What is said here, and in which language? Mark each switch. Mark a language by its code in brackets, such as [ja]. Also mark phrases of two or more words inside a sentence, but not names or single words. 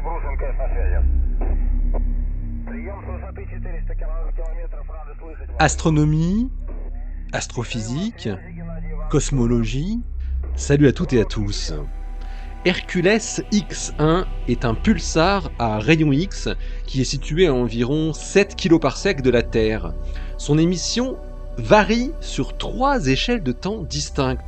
[ru] МКС на связи. Прием с высоты 400 километров. Рады слышать вас. [fr] Astronomie, astrophysique, cosmologie, salut à toutes et à tous. Hercules X1 est un pulsar à rayon X qui est situé à environ 7 kpc de la Terre. Son émission varie sur 3 échelles de temps distinctes.